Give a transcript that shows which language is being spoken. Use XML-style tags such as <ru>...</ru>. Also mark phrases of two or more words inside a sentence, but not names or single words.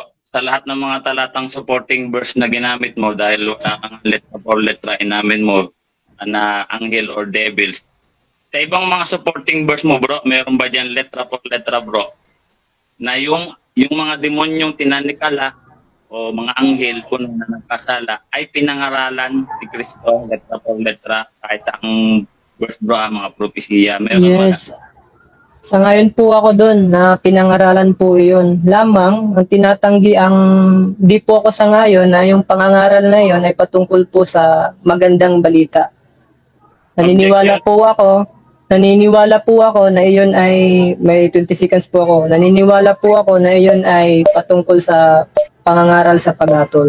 <tl>Sa lahat ng mga talatang</tl> <en>supporting verse</en> <tl>na ginamit mo dahil wala kang</tl> <es>letra for letra</es> <tl>inamin mo na anghel or devils. Sa ibang mga</tl> <en>supporting verse</en> <tl>mo bro, meron ba dyan</tl> <es>letra for letra</es> <tl>bro? Na yung mga demonyong tinanikala o mga anghel kung na nagkasala ay pinangaralan ni Kristo</tl> <es>letra por letra</es> <tl>kahit sa ang verse bro, mga propesiya. Meron</tl> <en>yes.</en> <tl>Sa ngayon po ako doon na pinangaralan po iyon. Lamang, ang tinatanggi di po ako sa ngayon na yung pangangaral na iyon ay patungkol po sa magandang balita. Naniniwala po ako na iyon ay, may 20 seconds po ako, naniniwala po ako na iyon ay patungkol sa pangangaral sa paghatol.</tl>